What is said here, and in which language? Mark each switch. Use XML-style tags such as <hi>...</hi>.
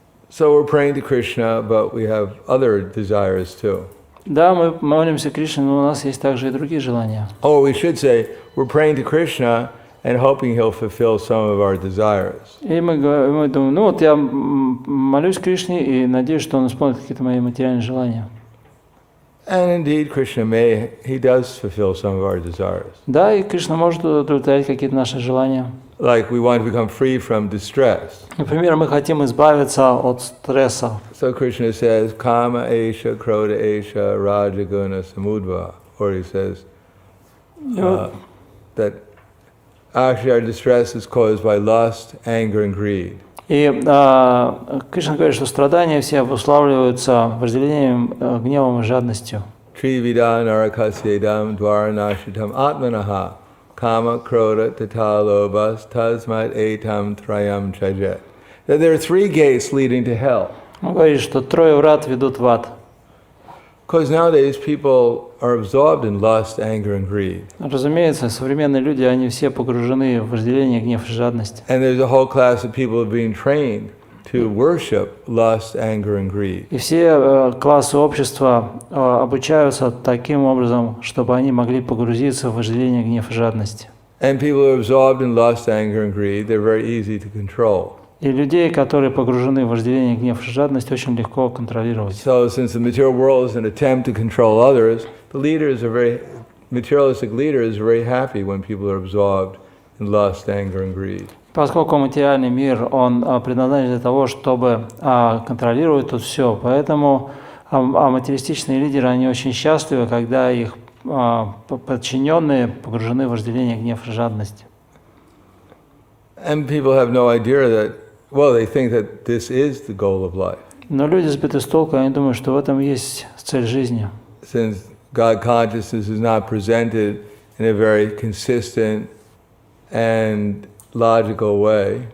<en>So we're praying to Krishna, but we have other desires too.</en> <ru>Да, мы молимся Кришне, но у нас есть также и другие желания.</ru> <en>Or we should say, we're praying to Krishna and hoping he'll fulfill some of our desires.</en> <ru>И мы думаем, ну вот я молюсь Кришне и надеюсь, что он исполнит какие-то мои материальные желания.</ru> <en>And indeed, Krishna he does fulfill some of our desires.</en> <ru>Да, и Кришна может удовлетворять какие-то наши желания.</ru> <en>Like we want to become free from distress.</en> <ru>Например, мы хотим избавиться от стресса.</ru> <en>So Krishna says,</en> <sa>Kama Esha, Krodha Esha, Rajaguna Samudva.</sa> <en>Or he says that Actually, our distress is caused by lust, anger, and greed.</en> <ru>И Кришна говорит, что страдания все обуславливаются вожделением, гневом и жадностью.</ru> <sa>Trividam narakasvedam dvaranashitam atmanaha kama kroda tata lobas tasmat etam trayam chajet.</sa> <en>That there are three gates leading to hell.</en> <ru>Он говорит, что трое врат ведут в ад.</ru> <en>Because nowadays people are absorbed in lust, anger, and greed.</en> <ru>Разумеется, современные люди, они все погружены в вожделение, гнев и жадность.</ru> <en>And there's a whole class of people being trained to worship lust, anger, and greed.</en> <ru>И все классы общества обучаются таким образом, чтобы они могли погрузиться в вожделение, гнев и жадность.</ru> <en>And people who are absorbed in lust, anger, and greed, they're very easy to control.</en> <ru>И людей, которые погружены в вожделение, гнев и жадность, очень легко контролировать.</ru> <en>So since the material world is an attempt to control others, the leaders are materialistic leaders are very happy when people are absorbed in lust, anger, and greed.</en> <ru>Поскольку материальный мир, он предназначен для того, чтобы контролировать тут все, поэтому материалистичные лидеры, они очень счастливы, когда их подчиненные погружены в вожделение, гнев и жадность.</ru> <en>And people have no idea that, well, they think that this is the goal of life.</en> <ru>Но люди сбиты с толку, они думают, что в этом есть цель жизни.</ru> <en>Since God consciousness is not presented in a very consistent and logical way.</en>